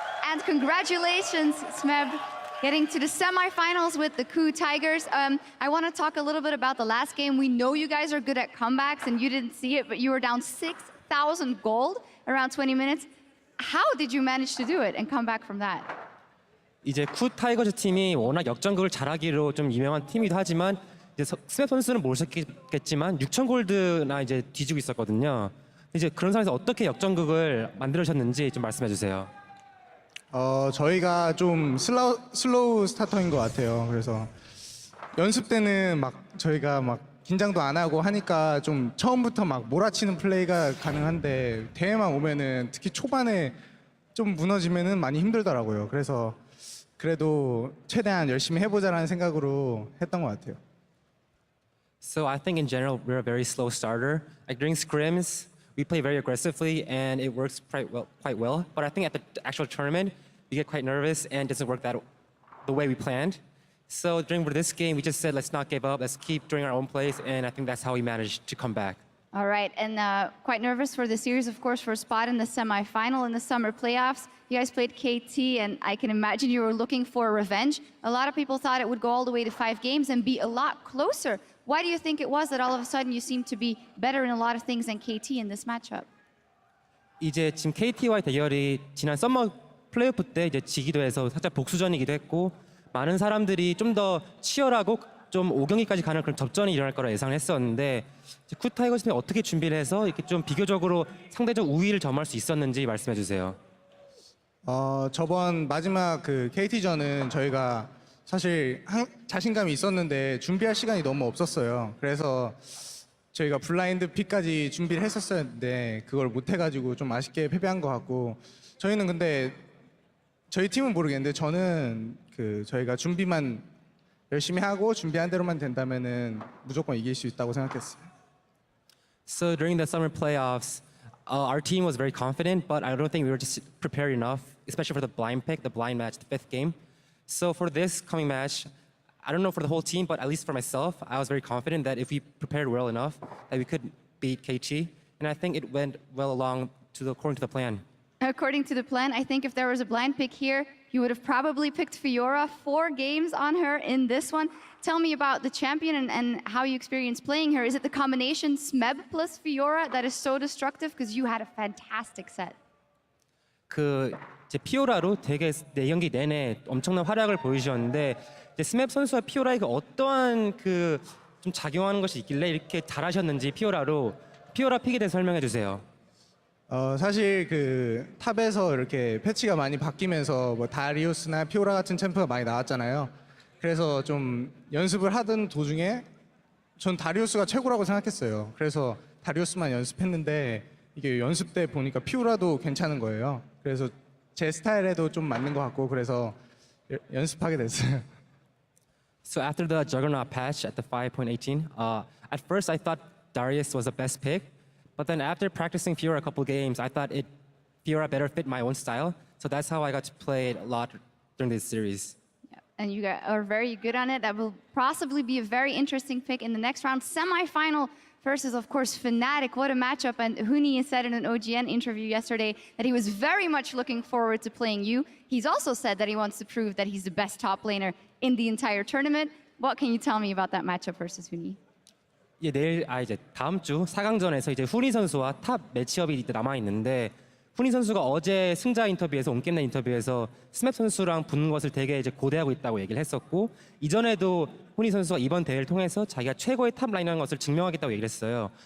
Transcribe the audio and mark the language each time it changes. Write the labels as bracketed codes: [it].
[en] And congratulations, Smeb, getting to the semifinals with the KOO Tigers. I want to talk a little bit about the last game. We know you guys are good at comebacks, and you didn't see it, but you were down 6,000 gold around 20 minutes. How did you manage to do it and come back from that? [ko] 이제 쿠 타이거즈 팀이 워낙 역전극을 잘하기로 좀 유명한 팀이기도 하지만 이제 스맵 선수는 모르셨겠지만 6천 골드나 이제 뒤지고 있었거든요. 이제 그런 상황에서 어떻게 역전극을 만들으셨는지 좀 말씀해 주세요. 저희가 좀 슬로우 스타터인 것 같아요. 그래서 연습 때는 막 저희가 막 긴장도 안 하고 하니까 좀 처음부터 막 몰아치는 플레이가 가능한데 대회만 오면은 특히 초반에 좀 무너지면은 많이 힘들더라고요. 그래서 그래도 최대한 열심히 해보자라는 생각으로 했던 것 같아요. [en] So I think in general we're a very slow starter. Like during scrims, we play very aggressively and it works quite well. But I think at the actual tournament, we get quite nervous and it doesn't work the way we planned. So during this game, we just said let's not give up, let's keep doing our own plays, and I think that's how we managed to come back. All right, and quite nervous for the series, of course, for a spot in the semifinal in the summer playoffs. You guys played KT, and I can imagine you were looking for revenge. A lot of people thought it would go all the way to 5 games and be a lot closer. Why do you think it was that all of a sudden you seem to be better in a lot of things than KT in this matchup? [ko] 이제 지금 KT와의 대결이 지난 썸머 플레이오프 때 이제 지기도 해서 살짝 복수전이기도 했고 많은 사람들이 좀 더 치열하고 좀 5경기까지 가는 그런 접전이 일어날 거라 예상을 했었는데 쿠 타이거즈 팀이 어떻게 준비를 해서 이렇게 좀 비교적으로 상대적 우위를 점할 수 있었는지 말씀해 주세요. 저번 마지막 그 KT전은 저희가 사실 자신감이 있었는데 준비할 시간이 너무 없었어요. 그래서 저희가 블라인드 픽까지 준비를 했었었는데 그걸 못 해가지고 좀 아쉽게 패배한 것 같고 저희는 근데 저희 팀은 모르겠는데 저는 그 저희가 준비만 열심히 하고 준비한 대로만 된다면은 무조건 이길 수 있다고 생각했어요. [en] So during the summer playoffs, our team was very confident, but I don't think we were just prepared enough, especially for the blind pick, the blind match, the 5th game. So for this coming match, I don't know for the whole team, but at least for myself, I was very confident that if we prepared well enough, that we could beat KT. And I think it went well along according to the plan. According to the plan, I think if there was a blind pick here, you would have probably picked Fiora. 4 games on her in this one. Tell me about the champion and how you experienced playing her. Is it the combination Smeb plus Fiora that is so destructive? Because you had a fantastic set. [ko] 그 이제 피오라로 되게 4경기 내내 엄청난 활약을 보여주셨는데 이제 스맵 선수와 피오라가 어떠한 그 좀 작용하는 것이 있길래 이렇게 잘하셨는지 피오라 픽에 대해서 설명해 주세요. 사실 그 탑에서 이렇게 패치가 많이 바뀌면서 뭐 다리우스나 피오라 같은 챔프가 많이 나왔잖아요. 그래서 좀 연습을 하던 도중에 전 다리우스가 최고라고 생각했어요. 그래서 다리우스만 연습했는데 이게 연습 때 보니까 피오라도 괜찮은 거예요. 그래서 제 스타일에도 좀 맞는 것 같고 그래서 연습하게 됐어요. [en] So after the Juggernaut patch at the 5.18, at first I thought Darius was the best pick, but then after practicing Fiora a couple games, I thought Fiora better fit my own style. So that's how I got to play it a lot during this series. Yeah, and you guys are very good on it. That will possibly be a very interesting pick in the next round. Semi-final versus, of course, Fnatic. What a matchup. And Huni said in an OGN interview yesterday that he was very much looking forward to playing you. He's also said that he wants to prove that he's the best top laner in the entire tournament. What can you tell me about that matchup versus Huni? [ko] 예, 이제 다음 주 4강전에서 이제 후니 선수와 탑 매치업이 남아 있는데 후니 선수가 어제 승자 인터뷰에서 온게임넷 인터뷰에서 스맵 선수랑 붙는 것을 되게 이제 고대하고 있다고 얘기를 했었고 이전에도 후니 선수가 이번 대회를 통해서 자기가 최고의 탑 라이너인 것을 증명하겠다고 얘기를 했어요.